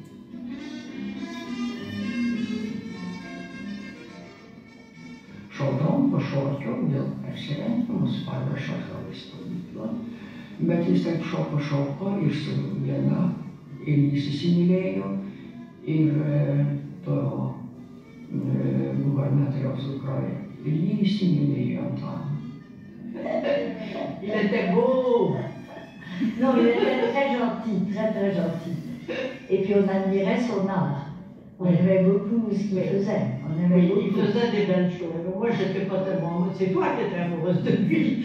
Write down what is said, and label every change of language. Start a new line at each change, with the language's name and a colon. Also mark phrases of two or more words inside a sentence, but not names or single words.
Lithuanian: Šokdom pašokiau, dėl persirengimo paveža gal į stovyklą, bet jis taip šoko ir su viena, ir jis įsimylėjo, ir to gubernatoriaus dukroje. Ir jį įsimylėjo Antaną.
French: Il était beau. Non, il était très gentil, très très gentil. Et puis on admirait son art. On aimait beaucoup ce qu'il faisait. On aimait beaucoup. Il faisait des belles choses. Moi, je n'étais pas tellement amoureuse. C'est toi qui étais amoureuse de lui.